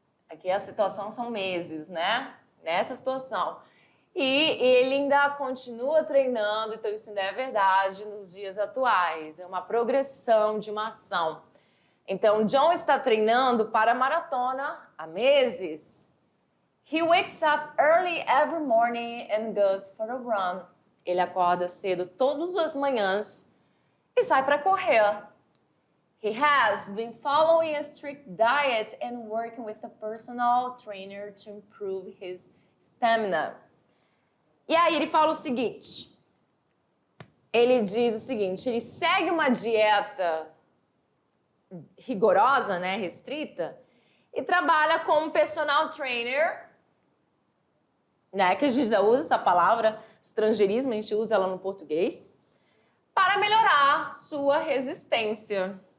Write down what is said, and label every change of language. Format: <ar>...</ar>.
<pt>Aqui a situação são meses, né? Nessa situação. E ele ainda continua treinando, então isso ainda é verdade nos dias atuais. É uma progressão de uma ação. Então, John está treinando para a maratona há meses.</pt> <en>He wakes up early every morning and goes for a run.</en> <pt>Ele acorda cedo todas as manhãs e sai para correr.</pt> <en>He has been following a strict diet and working with a personal trainer to improve his stamina.</en> <pt>E aí ele fala o seguinte, ele diz o seguinte, ele segue uma dieta rigorosa, né, restrita, e trabalha como personal trainer, né, que a gente já usa essa palavra, estrangeirismo, a gente usa ela no português, para melhorar sua resistência.</pt>